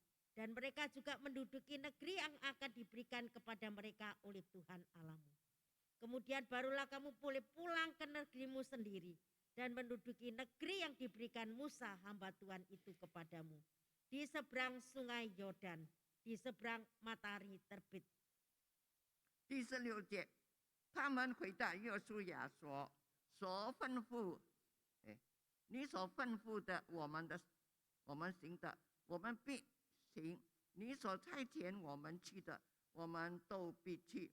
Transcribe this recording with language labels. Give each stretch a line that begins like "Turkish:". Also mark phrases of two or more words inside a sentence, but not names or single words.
Indonesian: Dan mereka juga menduduki negeri yang akan diberikan kepada mereka oleh Tuhan Allahmu. Kemudian barulah kamu boleh pulang ke negerimu sendiri dan menduduki negeri yang diberikan Musa hamba Tuhan itu kepadamu. Di seberang sungai Yordan, di seberang matahari terbit.
Chinese: 第16节，他们回答约书亚说：“所吩咐，你所吩咐的，我们行的，我们必行；你所差遣我们去的，我们都必去。